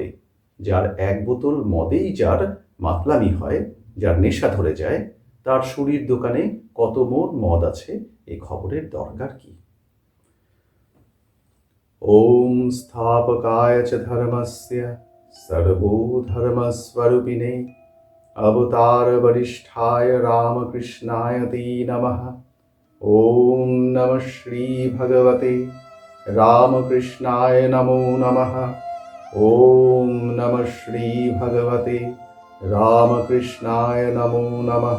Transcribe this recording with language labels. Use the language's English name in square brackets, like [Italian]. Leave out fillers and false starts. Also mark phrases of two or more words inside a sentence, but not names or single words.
[Bangla] যার এক বোতল মদেই যার মাতলামি হয়, যার নেশা ধরে যায়, তার শুঁড়ির দোকানে কত মন মদ আছে এ খবরের দরকার কি? [Sanskrit] ওম স্থাপকায় চ ধর্মস্য সর্বধর্মস্বরূপিণে अवतार वरिष्ठाय रामकृष्णाय ते नमः। ओम नमः श्री भगवते रामकृष्णाय नमो नमः। ओम नमः श्री भगवते रामकृष्णाय नमो नमः।